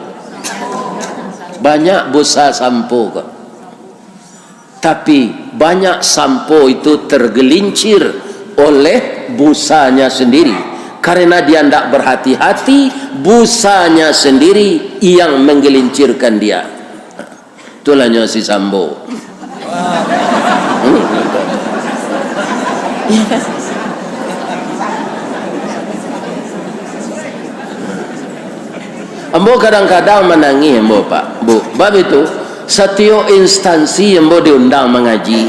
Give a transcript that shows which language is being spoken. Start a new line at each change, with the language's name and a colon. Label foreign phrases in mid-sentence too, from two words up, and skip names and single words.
Indonesian: Banyak busa sampo kok. Tapi banyak sampo itu tergelincir oleh busanya sendiri. Karena dia tidak berhati-hati, busanya sendiri yang menggelincirkan dia. Itulah si sampo.
Minangkabau: Ambo kadang-kadang menangis ambo Pak Bu. Bab itu setiap instansi ambo diundang mengaji.